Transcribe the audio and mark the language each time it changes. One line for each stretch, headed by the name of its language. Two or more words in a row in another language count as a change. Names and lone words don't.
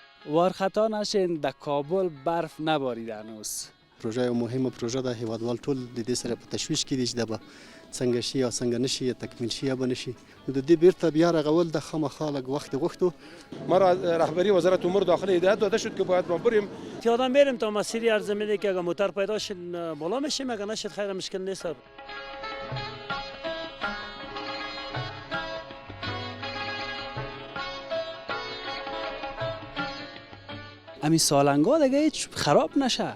Persian: وارخطا نشین، در کابل برف نباریده هنوز.
Pashto: پروژه مهم پروژه ده، هیوادوال ټول د دې سره په تشویش کې دي چې دا به څنګه شي یا څنګه نشي یا تکمیل شي یا به نشي. نو د دې بیرته بیا رغول د خامخا لږ وخت غوښتو.
Persian: ما را رهبری وزارت امور داخلی هدایت داده شد که باید ما بریم پیاده میریم تا مسیری عرض میده که اگه موتر پیدا شد بالا میشیم، اگه نشد خیر مشکل نیست. امی سالنگا دیگه هیچ خراب نشه.